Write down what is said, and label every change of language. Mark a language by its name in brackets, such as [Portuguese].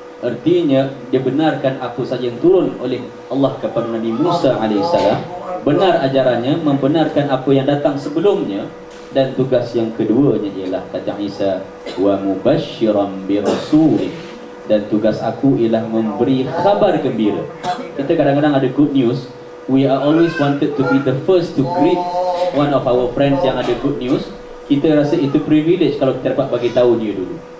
[Malay] Artinya dia benarkan apa saja yang turun oleh Allah kepada Nabi Musa alaihissalam. Benar ajarannya, membenarkan apa yang datang sebelumnya. Dan tugas yang keduanya ialah, kata Isa, [Arabic] wa mubasyiran bi rasulin, [Malay] dan tugas aku ialah memberi khabar gembira. Kita kadang-kadang ada good news. [English] We are always wanted to be the first to greet one of our friends [Malay] yang ada [English] good news. [Malay] Kita rasa itu privilege kalau kita dapat bagi tahu dia dulu.